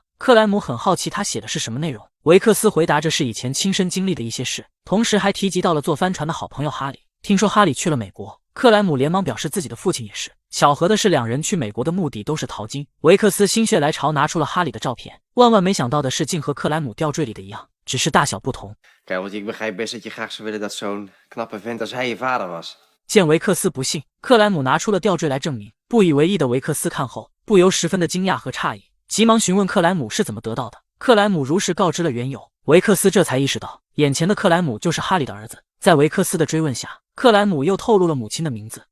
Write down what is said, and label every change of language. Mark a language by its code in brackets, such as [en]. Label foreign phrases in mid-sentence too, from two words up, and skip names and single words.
[zh] 克莱姆很好奇他写的是什么内容，维克斯回答着是以前亲身经历的一些事，同时还提及到了坐帆船的好朋友哈里。听说哈里去了美国，克莱姆连忙表示自己的父亲也是。巧合的是，两人去美国的目的都是淘金。维克斯心血来潮拿出了哈里的照片，万万没想到的是，竟和克莱姆吊坠里的一样，只是大小不同。 [nl] Kijk, want ik begrijp best dat je graag zou willen dat zo'n knappe vent als hij je vader was. [zh] 见维克斯不信，克莱姆拿出了吊坠来证明。不以为意的维克斯看后，不由十分的惊讶和诧异，急忙询问克莱姆是怎么得到的。克莱姆如实告知了缘由，维克斯这才意识到，眼前的克莱姆就是哈里的儿子。在维克斯的追问下，克莱姆又透露了母亲的名字。